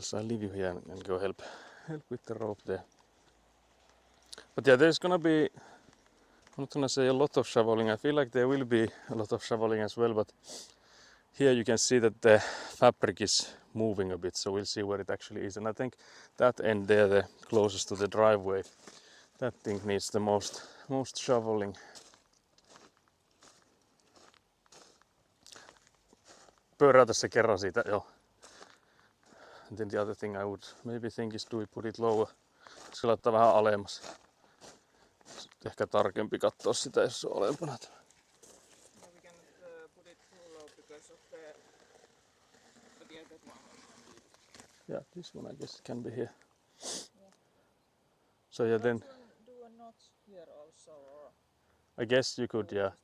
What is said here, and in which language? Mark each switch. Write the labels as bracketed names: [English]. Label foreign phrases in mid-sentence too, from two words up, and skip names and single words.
[English] So I'll leave you here and go help with the rope there. But yeah, there's gonna be, I'm not gonna say a lot of shoveling. I feel like there will be a lot of shoveling as well, but here you can see that the fabric is moving a bit, so we'll see where it actually is. And I think that end there, the closest to the driveway, that thing needs the most shoveling. [Finnish] Pyöräytä se kerran siitä, joo. [English] And then the other thing I would maybe think is, do we put it lower? [Finnish] Se laittaa vähän alemmas. Ehkä tarkempi katsoa sitä, jos se on alempana. [English] Yeah, we cannot put it too low because of the other one. Yeah, this one I guess can be here. Yeah. So yeah, then Do a notch here also, or I guess you could, yeah.